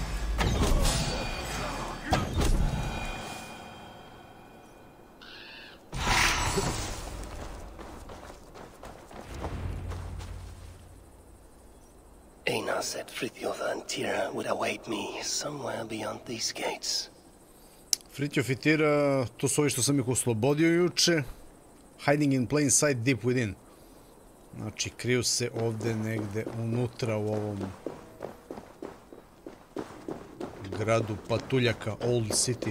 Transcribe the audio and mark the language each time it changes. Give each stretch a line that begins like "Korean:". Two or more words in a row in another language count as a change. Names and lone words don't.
English: Einar said Frithjof and Tira would await me somewhere beyond these gates.
Serbian: Frithjof i Tira, to su ovi što sam ih oslobodio juče.
English: Hiding in plain sight deep within.
Serbian: Znači, kriju se ovdje negdje unutra u ovom gradu patuljaka,
English: Old City.